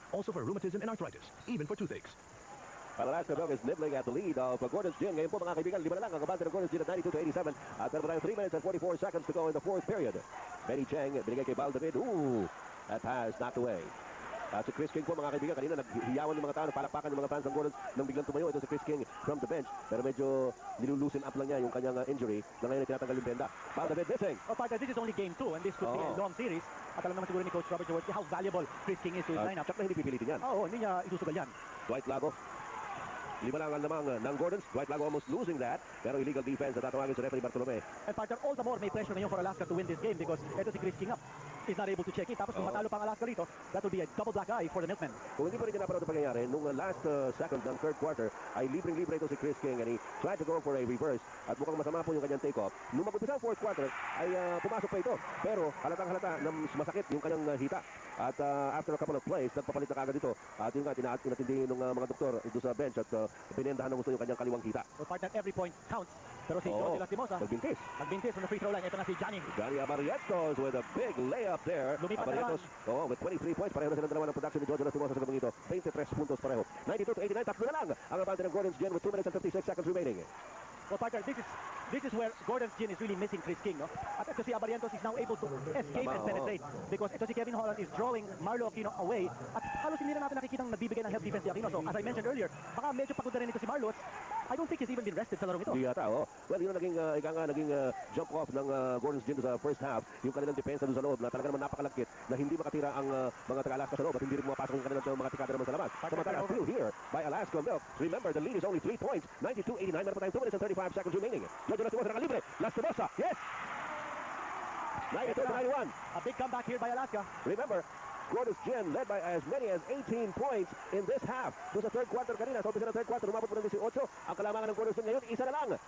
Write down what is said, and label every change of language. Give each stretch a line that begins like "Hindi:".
English: Also for rheumatism and arthritis, even for toothaches. Well, Alaska Milk is nibbling at the lead of Gordon's Gin.
Filipino: Ngayon po mga kaibigan, 5 na lang ang kabante ng Gordon's Gin at 92-87. At meron tayo
English: 3 minutes and 44 seconds to go in the fourth period.
Filipino: Benny Cheng, binigay kay Paul David.
English: Ooh, that pass knocked away.
Filipino: Si Chris King po mga kaibigan, kanina naghiyawan yung mga tao, palakpakan yung mga fans ng Gordons nang biglang tumayo. Ito si Chris King from the bench. Pero medyo nilulusin up lang niya yung kanyang injury na ngayon ay tinatanggal yung benda. Paul David missing.
English: Partner, this is only game 2 and this could be a long series. At alam naman siguro ni Coach Robert Jaworski how valuable Chris King is to his lineup.
Filipino: Tsak na hindi pipilitin yan. Hindi niya isusugal yan. Dwight Lago. 5 lang ang lamang ng Gordons.
English: Dwight Lago almost losing that.
Filipino: Pero illegal defense na tatawagin sa referee Bartolome.
English: And partner, all the more may pressure ngayon for Alaska to win this game because ito si Chris King up. Is not able to check it. Tapos kung matalo pang Alaska rito, that will be a double black eye for the Milkmen.
Filipino: Kung hindi pa rin napanood ang pangyayari, nung last second ng third quarter, ay libreng-libre ito si Chris King and he tried to go for a reverse at mukhang masama po yung kanyang take-off. Nung mag-umpisa ang fourth quarter, ay pumasok pa ito. Pero halatang-halata na masakit yung kanyang hita. At after a couple of plays, nagpapalit na kagad ito. At yun nga, tinatindi ng mga doktor ito sa bench at pinendahan ng gusto yung kanyang kaliwang hita.
English: So partner, every point counts.
Filipino: Pero si Jojo Lastimosa, nagbintis from the free throw line. Ito na si Johnny.
English: Johnny Abarretos with a big layup there.
Filipino: Abarretos, with 23 points. Pareho na silang dalawa ng production ni Jojo Lastimosa sa gabang ito. 23 puntos pareho. 92-89, tatlo na lang ang abante ng Gordon's Gin with 2 minutes and 56 seconds remaining.
English: Well, partner, this is where Gordon's Gin is really missing Chris King, no?
Filipino: At ito si Abarientos is now able to escape and penetrate because ito si Kevin Holland is drawing Marlo Aquino away at halos hindi na natin nakikitang nagbibigay ng help defense si Aquino. So, as I mentioned earlier, baka medyo pagod na rin ito si Marlo.
English: I don't think he's even been rested sa larong ito.
Filipino: Hindi yata, oh. Well, yun ang naging jump off ng Gordon's Gin sa first half. Yung kanilang depensa doon sa loob na talaga naman napakalakit na hindi makatira ang mga taga-Alaska sa loob at hindi rin mapasok yung kanilang mga tikada naman sa labas.
English: Samantala, still here by Alaska Milk. Remember, the lead is only 3 points.
Filipino: 92-89, meron pa tayong 2 minutes and 35 seconds remaining. Jojo Lastimosa nakalibre. Lastimosa, yes! 92-91.
English: A big comeback here by Alaska. Remember, Gordon's Gin led by as many as 18 points in this half.
Filipino: Doon sa third quarter kanina, sa umpisa ng third quarter, umabot mo ng 18. Ang kalamangan ng Gordon's Gin ngayon, isa na lang.